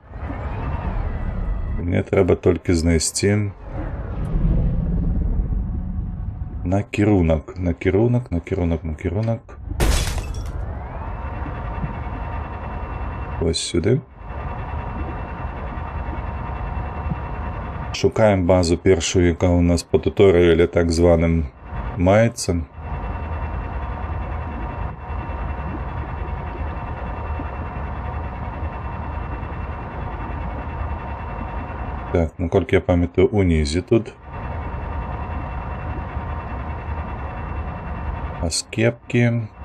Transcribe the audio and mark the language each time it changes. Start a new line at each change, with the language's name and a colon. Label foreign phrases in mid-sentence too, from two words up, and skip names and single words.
Belarusian: Мне трэба толькі знайсці накірунак. Вось сюды. Шукаем базу першую, яка у нас по туторыяле так званым маецца. Так, наколькі я памятаю, унізе тут. Аскепкі.